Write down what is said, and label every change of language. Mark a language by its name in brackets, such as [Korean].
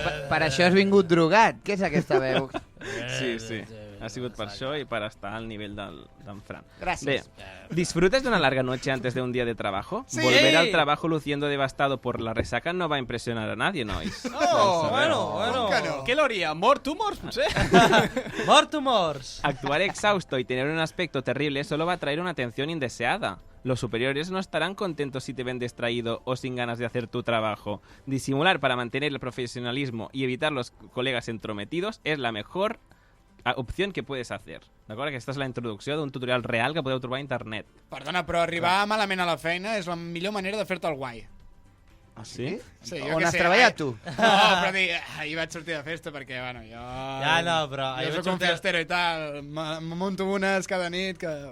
[Catalan] Per això has vingut drogat. Què és aquesta veu? Sí. Ha sigut per això i per estar al nivell d'en Fran. Gràcies. [Spanish] Bé, ¿disfrutas de una larga noche antes de un día de trabajo? Sí. Volver al trabajo luciendo devastado por la resaca no va a impresionar a nadie, nois. Oh, bueno. [Catalan] Que no? Què l'hauria? Mort tumors, potser? Mort o morts? [Spanish] Actuar exhausto y tener un aspecto terrible solo va a traer una atención indeseada. Los superiores no estarán contentos si te ven distraído o sin ganas de hacer tu trabajo. Disimular para mantener el profesionalismo y evitar los colegas entrometidos es la mejor opció que puedes hacer. [Catalan] D'acord? Aquesta és la introducció d'un tutorial real que podeu trobar a internet. Perdona, però arribar malament a la feina és la millor manera de fer-te el guai. Ah, sí? Sí, On has treballat, tu? No, però ahir vaig sortir de festa perquè, bueno, jo... Ja, no, però... Jo soc un fiestero i tal, me monto unes cada nit que...